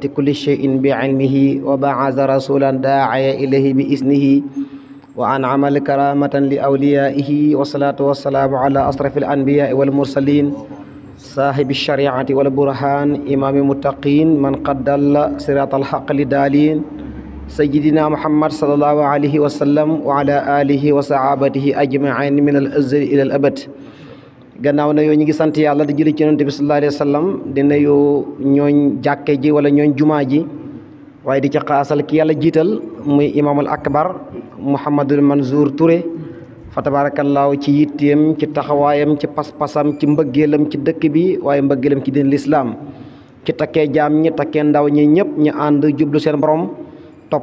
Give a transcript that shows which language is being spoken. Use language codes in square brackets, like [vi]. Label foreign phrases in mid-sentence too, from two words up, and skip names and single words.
[ar] كل شيء بعلمه وبعث رسولا داعيا إليه بإذنه وأنعم الكرامة لأوليائه والصلاة والسلام على أشرف الأنبياء والمرسلين صاحب الشريعة والبرهان إمام المتقين من قد دل صراط الحق لدالين سيدنا محمد صلى الله عليه وسلم وعلى آله وصحابته أجمعين من الأزل إلى الأبد. [wo] gannaaw na yoo ñu ngi sant yàlla di julli ci Yonent bi [ar] صلى الله عليه وسلم [wo] di nuyu ñooñ jàkke ji wala ñooñ jumaa ji waaye di ca xaasal ki yàlla jiital muy [ar] الإمام الأكبر [wo] Mouhamadul Mansour Touré [ar] فتبارك الله [wo] ci yitteem ci taxawaayam ci pas-pasam ci mbëggeelam ci dëkk bi waaye mbëggeelam ci diin lislaam ci takkee jaam ñi takkee ndaw ñi ñëpp ñu ànd jublu seen borom topp